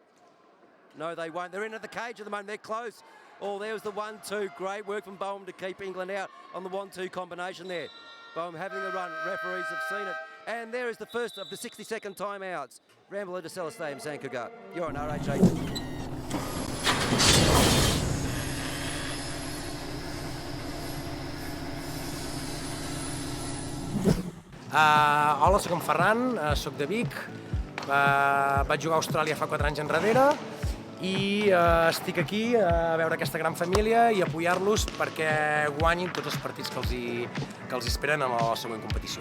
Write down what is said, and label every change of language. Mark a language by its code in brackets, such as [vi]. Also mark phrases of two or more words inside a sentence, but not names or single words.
[en] No, they won't. They're in at the cage at the moment. They're close. Oh, there was the 1-2. Great work from Boehm to keep England out on the 1-2 combination there. Boehm having a run. Referees have seen it. And there is the first of the 60-second timeouts. Ramble at Acela Stadium, San Cugat. You're on WRG19. [ca] Hola, soc en Ferran, soc de Vic, vaig jugar a Austràlia fa 4 anys enrere i estic aquí a veure aquesta gran família i apoyar-los perquè guanyin tots els partits que els esperen a la següent competició.